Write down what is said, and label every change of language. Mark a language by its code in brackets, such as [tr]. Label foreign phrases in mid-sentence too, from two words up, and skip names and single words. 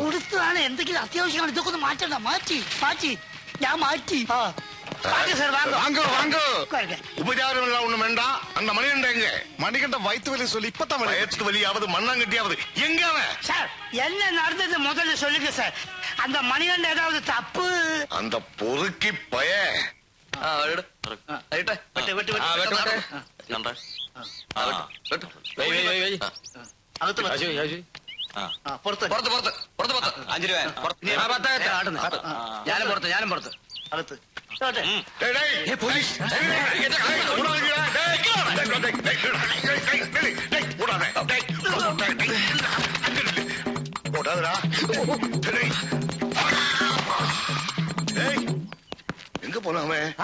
[ml] കൊടുത്തതാണ്. എന്തെങ്കിലും അത്യാവശ്യമാണ്. ഇതൊക്കെ ഒന്ന് മാറ്റണ്ട. മാറ്റി ഞാൻ മാറ്റി. ഉപചാരമെല്ലാം ഒന്നും വേണ്ട. അന്ന് [ta] அந்த மணிகண்ட எங்க? மணிகண்ட வயிற்று வலி சொல்லி இப்பதான் வயிற்று வலியாவது மண்ணாங்கட்டியாவது எங்க அவன்? சார் என்ன நடந்தது முதல்ல சொல்லுங்க சார். அந்த மணிகண்ட ஏதாவது தப்பு? அந்த பொறுக்கி பய [ml] ഞാനും പുറത്ത് [ta] അകത്ത് எங்க போனாமே?